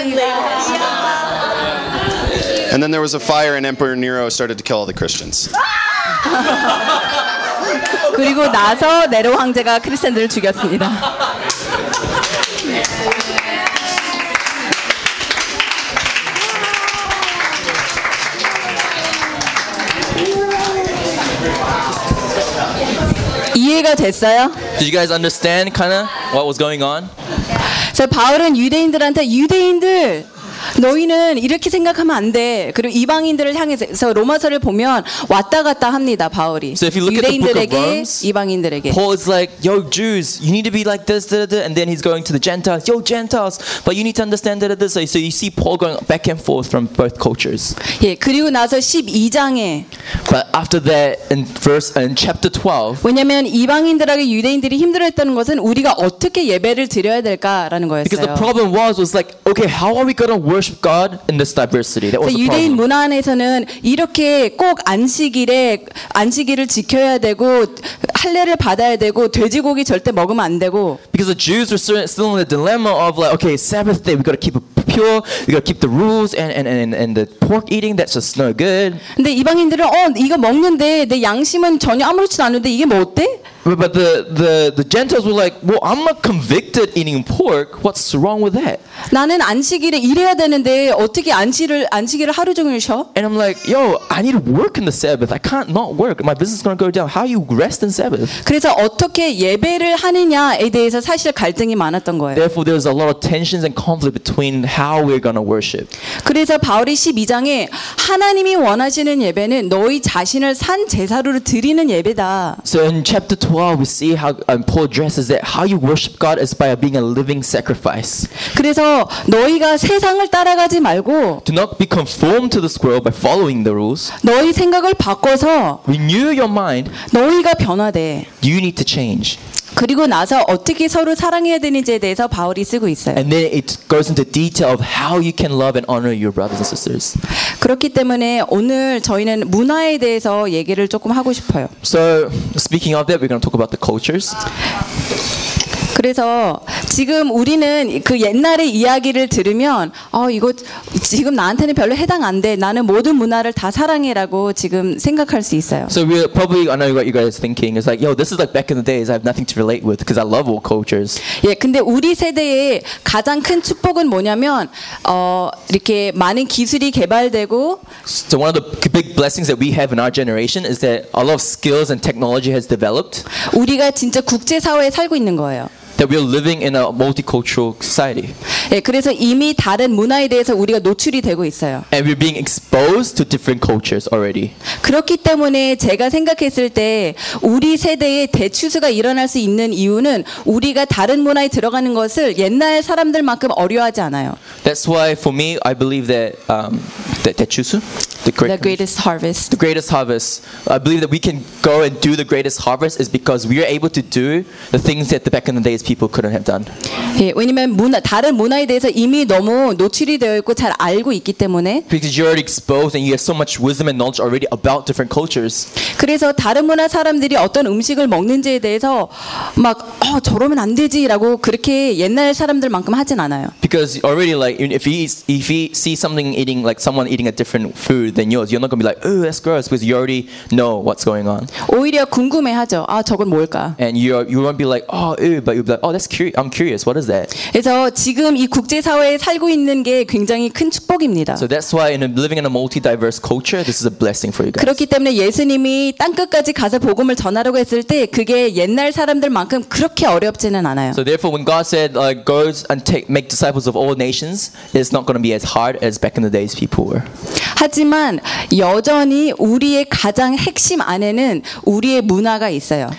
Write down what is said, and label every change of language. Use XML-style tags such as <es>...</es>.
<en>And then there was a fire and Emperor Nero started to kill all the Christians.</en> <ko>그리고 나서 네로 황제가 크리스천들을 죽였습니다.</ko> <en>Yeah.</en> <ko>이해가 됐어요?</ko> <en>Did you guys understand kind of what was going on?</en> <ko>자, 바울은 유대인들한테 유대인들 너희는 이렇게 생각하면 안 돼. 그리고 이방인들을 향해서 로마서를 보면 왔다 갔다 합니다, 바울이.</ko> <en>So if you look at the book of Romans,</en> <ko>이방인들에게.</ko> <en>Paul is like, yo, Jews, you need to be like this, da-da-da, and then he's going to the Gentiles, yo, Gentiles, but you need to understand that this. So you see Paul going back and forth from both cultures.</en> <ko>예, 그리고 나서 12장에.</ko> <en>But after that, in chapter 12.</en> <ko>왜냐하면 이방인들하고 유대인들이 힘들었던 것은 우리가 어떻게 예배를 드려야 될까라는 거였어요.</ko> <en>Because the problem was like, okay, how are we going to worship God in this diversity. That was the problem.</en> <ko>유대인 문화 안에서는 이렇게 꼭 안식일을 지켜야 되고 할례를 받아야 되고 돼지고기 절대 먹으면 안 되고.</ko> <en>Because the Jews were still in the dilemma of like, okay, Sabbath day, we got to keep it pure, we got to keep the rules, and the pork eating, that's just no good.</en> <ko>근데 이방인들은 이거 먹는데 내 양심은 전혀 아무렇지 않은데 이게 뭐 어때?</ko> <en>But the Gentiles were like, well, I'm not convicted eating pork. What's wrong with that?</en> <ko>나는 안식일에 일해야 되는데 어떻게 안식일을 하루 종일 쉬어?</ko> <en>And I'm like, yo, I need to work in the Sabbath. I can't not work. My business is gonna go down. How you rest in Sabbath?</en> <ko>그래서 어떻게 예배를 하느냐에 대해서 사실 갈등이 많았던 거예요.</ko> <en>Therefore, there was a lot of tensions and conflict between how we're gonna worship.</en> <ko>그래서 바울이 12장에 하나님이 원하시는 예배는 너희 자신을 산 제사로 드리는 예배다.</ko> <en>So in chapter 12, we see how Paul addresses that how you worship God is by being a living sacrifice.</en> <ko>그래서 너희가 세상을 따라가지 말고</ko> <en>do not be conformed to this world by following the rules.</en> <ko>너희 생각을 바꿔서</ko> <en>renew your mind.</en> <ko>너희가 변화돼.</ko> <en>You need to change.</en> <ko>그리고 나서 어떻게 서로 사랑해야 되는지에 대해서 바울이 쓰고 있어요.</ko> <en>And then it goes into detail of how you can love and honor your brothers and sisters.</en> <ko>그렇기 때문에 오늘 저희는 문화에 대해서 얘기를 조금 하고 싶어요.</ko> <en>So speaking of that, we're going to talk about the cultures.</en> <ko>그래서 지금 우리는 그 옛날의 이야기를 들으면 이거 지금 나한테는 별로 해당 안 돼. 나는 모든 문화를 다 사랑해라고 지금 생각할 수 있어요.</ko> <en>So we probably I know what you guys thinking is like, yo, this is like back in the days. I have nothing to relate with because I love all cultures.</en> <ko>예, 근데 우리 세대의 가장 큰 축복은 뭐냐면 이렇게 많은 기술이 개발되고</ko> <en>So one of the big blessings that we have in our generation is that a lot of skills and technology has developed.</en> <ko>우리가 진짜 국제 사회에 살고 있는 거예요.</ko> <en>That we are living in a multicultural society.</en> <ko>예, 그래서 이미 다른 문화에 대해서 우리가 노출이 되고 있어요.</ko> <en>And we're being exposed to different cultures already.</en> <ko>그렇기 때문에 제가 생각했을 때 우리 세대의 대추수가 일어날 수 있는 이유는 우리가 다른 문화에 들어가는 것을 옛날 사람들만큼 어려워하지 않아요.</ko> <en>That's why for me, I believe that the 대추수. The greatest harvest. I believe that we can go and do the greatest harvest is because we are able to do the things that the back in the days people couldn't have done.</en> <ko>예, 왜냐면 문화 다른 문화에 대해서 이미 너무 노출이 되어 있고 잘 알고 있기 때문에.</ko> <en>Because you're already exposed and you have so much wisdom and knowledge already about different cultures.</en> <ko>그래서 다른 문화 사람들이 어떤 음식을 먹는지에 대해서 막 저러면 안 되지라고 그렇게 옛날 사람들만큼 하진 않아요.</ko> <en>Because already like if he see something eating like someone eating a different food. Than yours. You're not going to be like, oh, that's gross, because you already know what's going on.</en> <ko>오히려 궁금해하죠. 아, 저건 뭘까?</ko> <en>And you won't be like, oh, ew, but you'll be like, oh, that's curious. I'm curious. What is that?</en> <ko>그래서 지금 이 국제 사회에 살고 있는 게 굉장히 큰 축복입니다.</ko> <en>So that's why in living in a multi-diverse culture, this is a blessing for you guys.</en> <ko>그렇기 때문에 예수님이 땅 끝까지 가서 복음을 전하라고 했을 때 그게 옛날 사람들만큼 그렇게 어렵지는 않아요.</ko> <en>So therefore, when God said, like, go and make disciples of all nations, it's not going to be as hard as back in the days people were.</en> <ko>하지만 여전히 우리의 가장 핵심 안에는 우리의 문화가 있어요.</ko>